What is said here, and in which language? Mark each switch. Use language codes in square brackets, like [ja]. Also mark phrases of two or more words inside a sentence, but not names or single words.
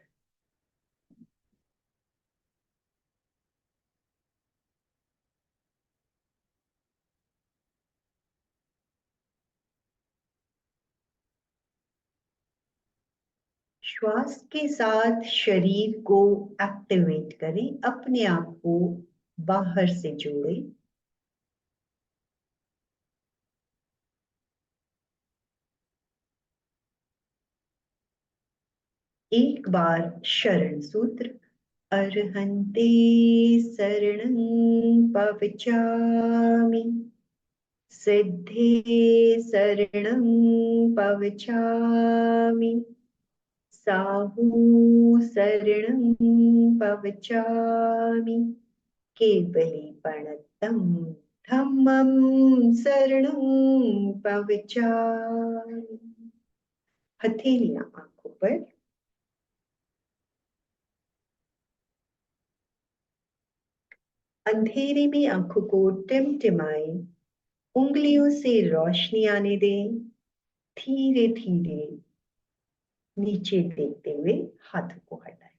[hi] श्वास के साथ शरीर को एक्टिवेट करें, अपने आप को बाहर से जोड़ें। एक बार शरण सूत्र, [pra] अर्हन्ते शरणं पवचामि, सिद्धे शरणं पवचामि, साहू शरणं पवचामि, केवलीपणतं धम्मं शरणं पवचामि। [hi] हथेलियां आंखों पर। अंधेरे में आंखों को टिमटिमाएं, उंगलियों से रोशनी आने दें। धीरे धीरे नीचे देखते हुए हाथों को हटाएं।